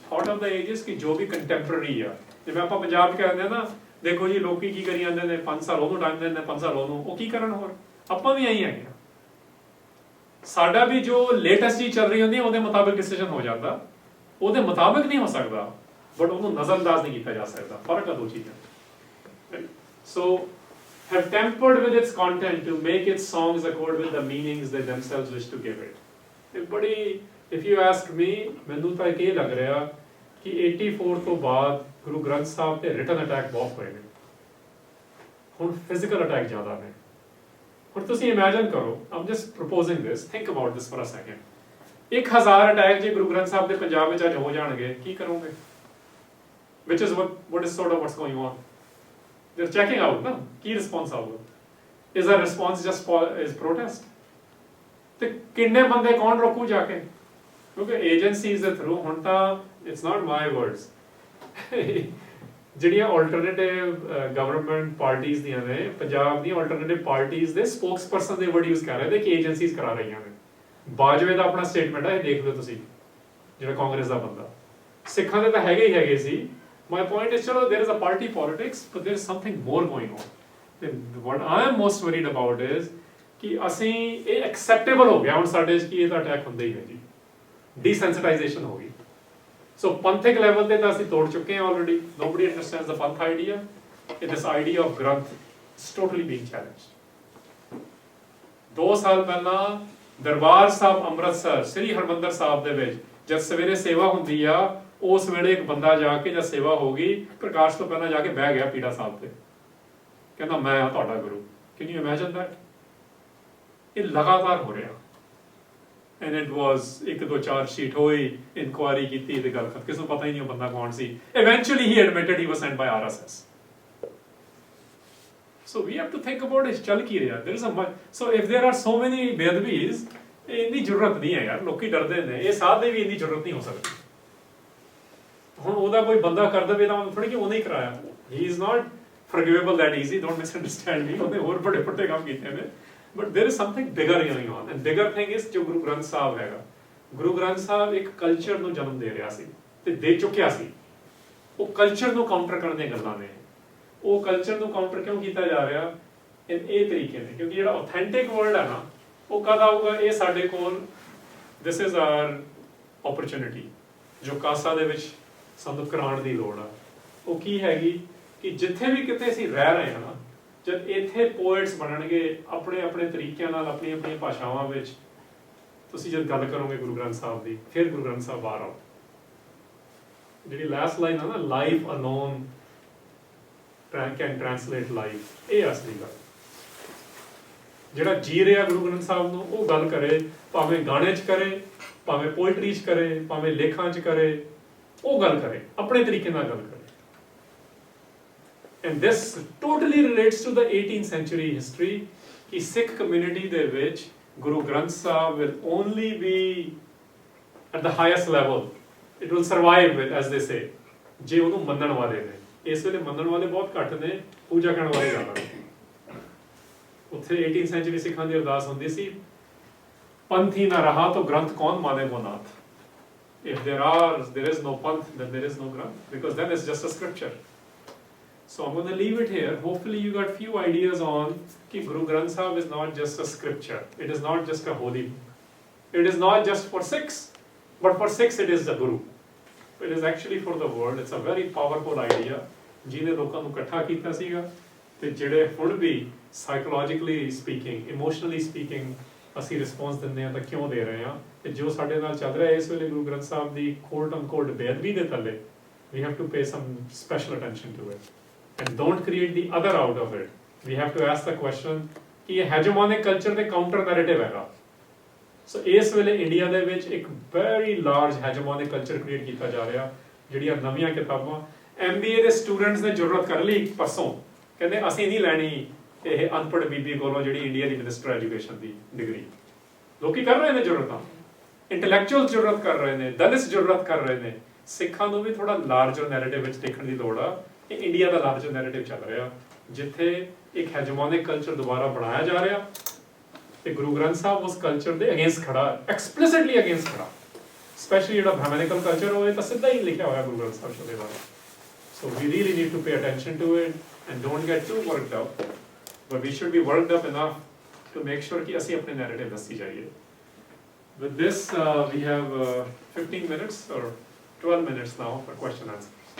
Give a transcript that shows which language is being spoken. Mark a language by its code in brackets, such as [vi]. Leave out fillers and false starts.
[en] Thought of the age is [pa] ਕਿ ਜੋ ਵੀ contemporary ਆ, ਜਿਵੇਂ ਆਪਾਂ ਪੰਜਾਬ ਕਹਿੰਦੇ ਆ ਨਾ, ਦੇਖੋ ਜੀ ਲੋਕੀ ਕੀ ਕਰੀ ਜਾਂਦੇ ਨੇ, 5 ਸਾਲ ਉਹਨੂੰ ਟਾਈਮ ਦਿੰਦੇ ਨੇ, 5 ਸਾਲ ਉਹਨੂੰ, ਉਹ ਕੀ ਕਰਨ? ਹੋਰ ਆਪਾਂ ਵੀ ਇਹੀ ਹੈਗੇ ਆ। ਸਾਡਾ ਵੀ ਜੋ ਲੇਟੈਸਟ ਚੀਜ਼ ਚੱਲ ਰਹੀ ਹੁੰਦੀ ਹੈ ਉਹਦੇ ਮੁਤਾਬਿਕ ਡਿਸੀਜਨ ਹੋ ਜਾਂਦਾ, ਉਹਦੇ ਮੁਤਾਬਿਕ ਨਹੀਂ ਹੋ ਸਕਦਾ, ਬਟ ਉਹਨੂੰ ਨਜ਼ਰਅੰਦਾਜ਼ ਨਹੀਂ ਕੀਤਾ ਜਾ ਸਕਦਾ। ਫਰਕ ਆ ਦੋ ਚੀਜ਼ਾਂ। [en] So have tempered with its content to make its songs accord with the meanings they themselves wish to give it। [pa] ਇਹ ਬੜੀ, [en] if you ask me, [pa] ਮੈਨੂੰ ਤਾਂ ਇਹ ਲੱਗ ਰਿਹਾ ਕਿ 84 ਤੋਂ ਬਾਅਦ ਗੁਰੂ ਗ੍ਰੰਥ ਸਾਹਿਬ ਤੇ ਰਿਟਨ ਅਟੈਕ ਬਹੁਤ ਹੋਏ ਨੇ, ਹੁਣ ਫਿਜ਼ੀਕਲ ਅਟੈਕ ਜ਼ਿਆਦਾ ਨੇ। ਹੁਣ ਤੁਸੀਂ ਇਮੇਜਿਨ ਕਰੋ, [en] I'm just proposing this, think about this for a second। [pa] 1000 attack ਜੇ ਗੁਰੂ ਗ੍ਰੰਥ ਸਾਹਿਬ ਦੇ ਪੰਜਾਬ ਵਿੱਚ ਅੱਜ ਹੋ ਜਾਣਗੇ, ਕੀ ਕਰੋਗੇ? [en] Which is what is sort of what's going on। They're checking out, na? [pa] Ki response ਆਊਗਾ? [en] Is the response just is protest? [pa] ਤੇ ਕਿੰਨੇ ਬੰਦੇ ਕੌਣ ਰੋਕੂ ਜਾ ਕੇ? ਕਿਉਂਕਿ ਏਜੰਸੀਜ਼ ਦੇ ਥਰੂ ਹੁਣ ਤਾਂ [en] it's not my words [pa] ਜਿਹੜੀਆਂ ਆਲਟਰਨੇਟਿਵ ਗਵਰਨਮੈਂਟ ਪਾਰਟੀਆਂ ਦੀਆਂ ਨੇ, ਪੰਜਾਬ ਦੀਆਂ ਆਲਟਰਨੇਟਿਵ ਪਾਰਟੀਆਂ ਦੇ ਸਪੋਕਸਪਰਸਨ ਦੇ ਵਰਡ ਯੂਜ਼ ਕਰ ਰਹੇ ਨੇ ਕਿ ਏਜੰਸੀਜ਼ ਕਰਾ ਰਹੀਆਂ ਨੇ। ਬਾਜਵੇ ਦਾ ਆਪਣਾ ਸਟੇਟਮੈਂਟ ਹੈ, ਇਹ ਦੇਖ ਲਓ ਤੁਸੀਂ, ਜਿਹੜਾ ਕਾਂਗਰਸ ਦਾ ਬੰਦਾ। ਸਿੱਖਾਂ ਦੇ ਤਾਂ ਹੈਗੇ ਹੀ ਹੈਗੇ ਸੀ। [en] My point is, chalo, there is a party politics, but there is something more going on। What I am most worried about is [pa] ਕਿ ਅਸੀਂ ਇਹ acceptable ਹੋ ਗਿਆ ਹੁਣ ਸਾਡੇ ਚ ਕਿ ਇਹ ਤਾਂ ਅਟੈਕ ਹੁੰਦਾ ਹੀ ਹੈ ਜੀ, desensitization ਹੋ ਗਈ। ਸੋ ਪੰਥਿਕ ਲੈਵਲ ਤੇ ਤਾਂ ਅਸੀਂ ਤੋੜ ਚੁੱਕੇ ਹਾਂ already। [en] Nobody understands the Panth idea। This idea of Granth is totally being challenged। [pa] 2 ਸਾਲ ਪਹਿਲਾਂ ਦਰਬਾਰ ਸਾਹਿਬ ਅੰਮ੍ਰਿਤਸਰ ਸ੍ਰੀ ਹਰਮੰਦਰ ਸਾਹਿਬ ਦੇ ਵਿੱਚ ਜਦ ਸਵੇਰੇ ਸੇਵਾ ਹੁੰਦੀ ਆ, ਉਸ ਵੇਲੇ ਇੱਕ ਬੰਦਾ ਜਾ ਕੇ ਜਦ ਸੇਵਾ ਹੋ ਗਈ, ਪ੍ਰਕਾਸ਼ ਤੋਂ ਪਹਿਲਾਂ ਜਾ ਕੇ ਬਹਿ ਗਿਆ ਪੀੜਾ ਸਾਹਿਬ ਤੇ, ਕਹਿੰਦਾ ਮੈਂ ਹਾਂ ਤੁਹਾਡਾ ਗੁਰੂ। [en] Can you imagine that? [pa] ਇਹ ਲਗਾਤਾਰ ਹੋ ਰਿਹਾ। [en] and it was [pa] 1-2 charge sheet ਹੋਈ, ਇਨਕੁਆਇਰੀ ਕੀਤੀ ਤੇ ਗੱਲ ਖਤਮ, ਕਿਸੇ ਨੂੰ ਪਤਾ ਹੀ ਨਹੀਂ ਉਹ ਬੰਦਾ ਕੌਣ ਸੀ। [en] Eventually he admitted he was sent by RSS। So we have to think about it, [pa] ਚੱਲ ਕੀ ਰਿਹਾ। [en] there is a so if there are so many ਬੇਅਦਬੀਜ਼, [pa] ਇੰਨੀ ਜ਼ਰੂਰਤ ਨਹੀਂ ਹੈ ਯਾਰ, ਲੋਕੀ ਡਰਦੇ ਨੇ। ਇਹ ਸਾਧੇ ਵੀ ਇੰਨੀ ਜ਼ਰੂਰਤ ਨਹੀਂ ਹੋ ਸਕਦੀ। ਹੁਣ ਉਹਦਾ ਕੋਈ ਬੰਦਾ ਕਰ ਦੇਵੇ ਤਾਂ ਥੋੜੀ ਕਿ ਉਹਨੇ ਹੀ ਕਰਾਇਆ। [en] He is not forgivable that easy, don't misunderstand me। [pa] ਉਹਨੇ ਹੋਰ ਬੜੇ ਵੱਡੇ ਕੰਮ ਕੀਤੇ ਨੇ, [en] but there is something bigger going on। and bigger thing is [pa] ਜੋ ਗੁਰੂ ਗ੍ਰੰਥ ਸਾਹਿਬ ਹੈਗਾ, ਗੁਰੂ ਗ੍ਰੰਥ ਸਾਹਿਬ ਇੱਕ ਕਲਚਰ ਨੂੰ ਜਨਮ ਦੇ ਰਿਹਾ ਸੀ ਤੇ ਦੇ ਚੁੱਕਿਆ ਸੀ। ਉਹ ਕਲਚਰ ਨੂੰ ਕਾਊਂਟਰ ਕਰਨ ਦੀਆਂ ਗੱਲਾਂ ਨੇ। ਉਹ ਕਲਚਰ ਨੂੰ ਕਾਊਂਟਰ ਕਿਉਂ ਕੀਤਾ ਜਾ ਰਿਹਾ? ਇਹ ਤਰੀਕੇ ਨੇ, ਕਿਉਂਕਿ ਜਿਹੜਾ [en] authentic world [pa] ਹੈ ਨਾ, ਉਹ ਕਦ ਆਊਗਾ? ਇਹ ਸਾਡੇ ਕੋਲ [en] this is our opportunity [pa] ਜੋ ਕਾਸਾ ਦੇ ਵਿੱਚ ਸਾਨੂੰ ਕਰਾਉਣ ਦੀ ਲੋੜ ਆ। ਉਹ ਕੀ ਹੈਗੀ ਕਿ ਜਿੱਥੇ ਵੀ ਕਿਤੇ ਅਸੀਂ ਰਹਿ ਰਹੇ ਹਾਂ ਨਾ, ਜਦ ਇੱਥੇ ਪੋਇਟਸ ਬਣਨਗੇ ਆਪਣੇ ਆਪਣੇ ਤਰੀਕਿਆਂ ਨਾਲ ਆਪਣੀਆਂ ਆਪਣੀਆਂ ਭਾਸ਼ਾਵਾਂ ਵਿੱਚ, ਤੁਸੀਂ ਜਦ ਗੱਲ ਕਰੋਗੇ ਗੁਰੂ ਗ੍ਰੰਥ ਸਾਹਿਬ ਦੀ, ਫਿਰ ਗੁਰੂ ਗ੍ਰੰਥ ਸਾਹਿਬ ਬਾਹਰ ਆਓ। ਜਿਹੜੀ ਲਾਸਟ ਲਾਈਨ ਆ ਨਾ, [en] life alone can translate life, [pa] ਇਹ ਅਸਲੀ ਗੱਲ। ਜਿਹੜਾ ਜੀ ਰਿਹਾ ਗੁਰੂ ਗ੍ਰੰਥ ਸਾਹਿਬ ਨੂੰ, ਉਹ ਗੱਲ ਕਰੇ, ਭਾਵੇਂ ਗਾਣੇ 'ਚ ਕਰੇ, ਭਾਵੇਂ ਪੋਇਟਰੀ 'ਚ ਕਰੇ, ਭਾਵੇਂ ਲੇਖਾਂ 'ਚ ਕਰੇ, ਉਹ ਗੱਲ ਕਰੇ, ਆਪਣੇ ਤਰੀਕੇ ਨਾਲ ਗੱਲ ਕਰੇ। [en] And this totally relates to the 18th century history [pa] ਕਿ ਸਿੱਖ ਕਮਿਊਨਿਟੀ ਦੇ ਵਿੱਚ [en] Guru Granth Sahib will only be at the highest level. It will survive with, as they say, [pa] ਜੇ ਉਹਨੂੰ ਮੰਨਣ ਵਾਲੇ ਨੇ। ਇਸ ਵੇਲੇ ਮੰਨਣ ਵਾਲੇ ਬਹੁਤ ਘੱਟ ਨੇ, ਪੂਜਾ ਕਰਨ ਵਾਲੇ ਜ਼ਿਆਦਾ ਨੇ। ਉੱਥੇ 18th century ਸਿੱਖਾਂ ਦੀ ਅਰਦਾਸ ਹੁੰਦੀ ਸੀ, ਪੰਥੀ ਨਾ ਰਹਾ ਤਾਂ ਗ੍ਰੰਥ ਕੌਣ ਮਾਨੇ ਕੋ ਨਾਥ। [en] If there is no panth, then there is no granth, because then it's just a scripture. So I'm going to leave it here. Hopefully you got few ideas on that Guru Granth Sahib is not just a scripture. It is not just a holy book. It is not just for Sikhs, but for Sikhs it is the Guru. It is actually for the world. It's a very powerful idea. [pa] ਜਿਹਨੇ ਲੋਕਾਂ ਨੂੰ ਇਕੱਠਾ ਕੀਤਾ ਸੀਗਾ, ਤੇ ਜਿਹੜੇ ਹੁਣ ਵੀ [en] psychologically speaking, emotionally speaking [pa] ਅਸੀਂ ਰਿਸਪੌਂਸ ਦਿੰਦੇ ਹਾਂ ਤਾਂ ਕਿਉਂ ਦੇ ਰਹੇ ਹਾਂ, ਤੇ ਜੋ ਸਾਡੇ ਨਾਲ ਚੱਲ ਰਿਹਾ ਇਸ ਵੇਲੇ ਗੁਰੂ ਗ੍ਰੰਥ ਸਾਹਿਬ ਦੀ ਕੋਟ ਅਨਕੋਟ ਬੇਅਦਬੀ ਦੇ ਥੱਲੇ, [en] we have to pay some special attention to it. And don't create the other out of it. We have to ask the question [pa] ਕਿ ਇਹ [en] hegemonic culture ਦੇ counter narrative ਹੈਗਾ। [pa] So ਇਸ ਵੇਲੇ ਇੰਡੀਆ ਦੇ ਵਿੱਚ ਇੱਕ [en] very large hegemonic culture create [pa] ਕੀਤਾ ਜਾ ਰਿਹਾ, ਜਿਹੜੀਆਂ ਨਵੀਆਂ ਕਿਤਾਬਾਂ MBA ਦੇ ਸਟੂਡੈਂਟਸ ਨੇ ਜ਼ਰੂਰਤ ਕਰ ਲਈ ਪਰਸੋਂ, ਕਹਿੰਦੇ ਅਸੀਂ ਨਹੀਂ ਲੈਣੀ ਇਹ ਅਨਪੜ੍ਹ ਬੀਬੀ ਕੋਲੋਂ ਜਿਹੜੀ ਇੰਡੀਆ ਦੀ ਮਿਨਿਸਟਰ ਐਜੂਕੇਸ਼ਨ ਦੀ ਡਿਗਰੀ। ਲੋਕੀ ਕਰ ਰਹੇ ਨੇ ਜ਼ਰੂਰਤਾਂ, ਇੰਟੈਲੈਕਚੁਅਲ ਜ਼ਰੂਰਤ ਕਰ ਰਹੇ ਨੇ, ਦਲਿਤ ਜ਼ਰੂਰਤ ਕਰ ਰਹੇ ਨੇ। ਸਿੱਖਾਂ ਨੂੰ ਵੀ ਥੋੜਾ ਲਾਰਜਰ ਨੈਰੇਟਿਵ ਵਿੱਚ ਦੇਖਣ ਦੀ ਲੋੜ ਆ। ਇਹ ਇੰਡੀਆ ਦਾ ਲਾਰਜਰ ਨੈਰੇਟਿਵ ਚੱਲ ਰਿਹਾ, ਜਿੱਥੇ ਇੱਕ ਹੈਜਮੋਨਿਕ ਕਲਚਰ ਦੁਬਾਰਾ ਬਣਾਇਆ ਜਾ ਰਿਹਾ, ਤੇ ਗੁਰੂ ਗ੍ਰੰਥ ਸਾਹਿਬ ਉਸ ਕਲਚਰ ਦੇ ਅਗੇਂਸਟ ਖੜਾ, ਐਕਸਪਲਿਸਿਟਲੀ ਅਗੇਂਸਟ ਖੜਾ। ਸਪੈਸ਼ਲੀ ਜਿਹੜਾ ਬ੍ਰਾਹਮਣਿਕਲ ਕਲਚਰ ਹੋਵੇ ਤਾਂ ਸਿੱਧਾ ਹੀ ਲਿਖਿਆ ਹੋਇਆ ਗੁਰੂ ਗ੍ਰੰਥ ਸਾਹਿਬ ਦੇ ਬਾਰੇ। [en] So we really need to pay attention to it and don't get too worked up, but we should be worked up enough to make sure [pa] कि ਅਸੀਂ अपने narrative ਦੱਸੀ ਜਾਈਏ। [en] With this, we have 15 minutes or 12 minutes now for question answer.